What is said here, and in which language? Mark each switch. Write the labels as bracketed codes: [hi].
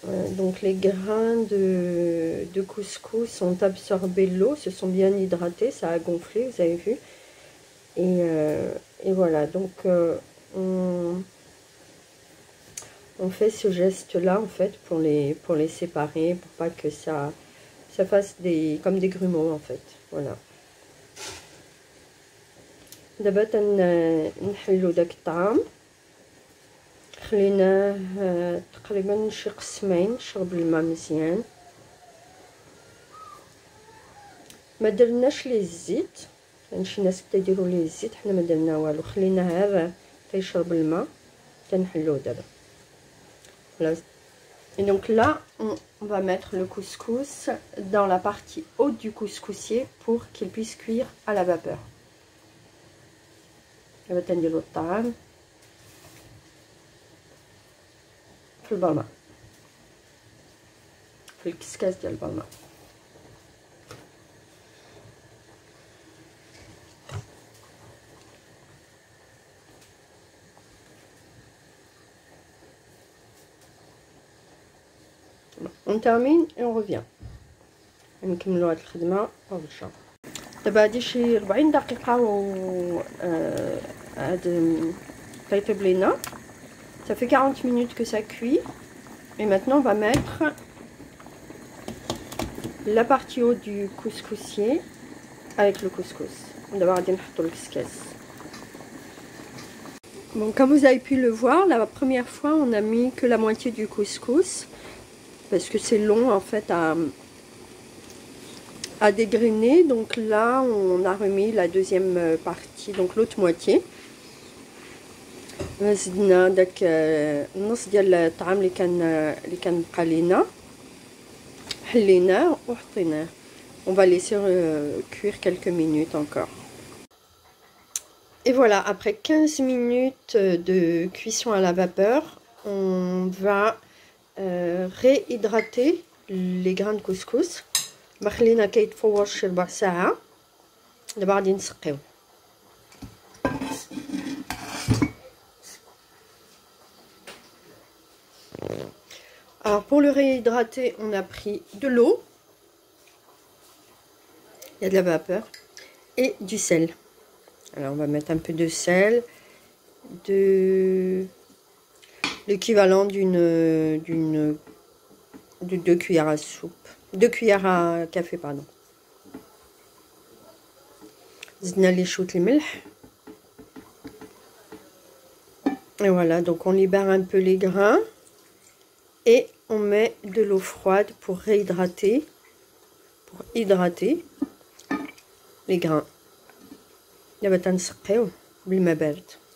[fr] Donc les grains de couscous ont absorbé l'eau, se sont bien hydratés, ça a gonflé, vous avez vu. Et voilà, donc on fait ce geste-là en fait pour les séparer, pour pas que ça fasse comme des grumeaux en fait. Voilà. [ar] دابا نحلو داك الطعام، خليناه تقريبا شي قسمين شرب الماء مزيان، ما درناش ليه الزيت، كاين شي ناس كيديروا ليه الزيت، حنا ما درنا والو، خليناه غير تيشرب الماء تنحلوه دابا. [fr] Et donc là, on va mettre le couscous dans la partie haute du couscoussier pour qu'il puisse cuire à la vapeur. [ar] دابا تنديرو الطعام في البلمة، في الكسكاس ديال البلمة. [fr] On termine et on revient. [ar] نكملوا هاد الخدمة ونرجعوا. دابا هادي شي 40 دقيقة و هاد طيطب لينا. [fr] Ça fait 40 minutes que ça cuit. Et maintenant on va mettre la partie haute du couscoussier avec le couscous. [ar] D'abord غادي نحطوا الكسكاس. [fr] Bon, comme vous avez pu le voir, la première fois on a mis que la moitié du couscous parce que c'est long en fait à dégrainer. Donc là on a remis la deuxième partie, donc l'autre moitié. [ar] زدنا داك النص ديال الطعام اللي كان بقى لينا، حليناه وحطيناه. [fr] On va laisser cuire quelques minutes encore. Et voilà, après 15 minutes de cuisson à la vapeur, on va réhydrater les grains de couscous. [ar] خلينا كيتفور شي ربع ساعة. دابا غادي نسقيو. [fr] Alors pour le réhydrater, on a pris de l'eau, il y a de la vapeur, et du sel. Alors on va mettre un peu de sel, l'équivalent de 2 cuillères à soupe, 2 cuillères à café, pardon. [ar] زدنا لي شوط الملح. [fr] Et voilà, donc on libère un peu les grains. Et on met de l'eau froide pour réhydrater, pour hydrater les grains. [ar] دابا تنسقيو بالماء بارد.